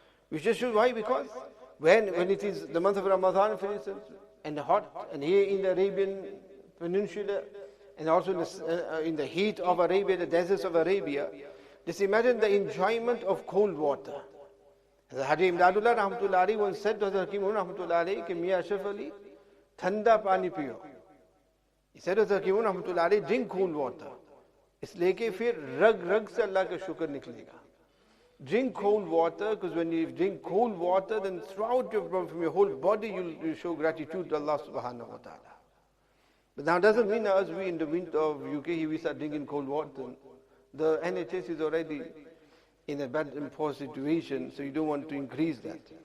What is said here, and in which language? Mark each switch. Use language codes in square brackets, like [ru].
[en] Which is why? Because when it is the month of Ramadan, for instance, and hot, and here in the Arabian Peninsula, and also in the heat of Arabia, the deserts of Arabia, just imagine the enjoyment of cold water. Haji Imdadullah rahmatullah alayhi once said to Hazrat Hakim rahmatullah alayhi [hi] कि मियां अशरफ अली ठंडा पानी पियो. [en] He said to Hazrat Hakim rahmatullah alayhi, drink cold water. [hi] इसलिए कि फिर रग से अल्लाह का शुक्र निकलेगा. [en] Drink cold water, because when you drink cold water, then throughout from your whole body you show gratitude to Allah subhanahu wa ta'ala. But now doesn't mean us, we in the winter of UK, we start drinking cold water. The NHS is already in a bad and poor situation, so you don't want to increase that.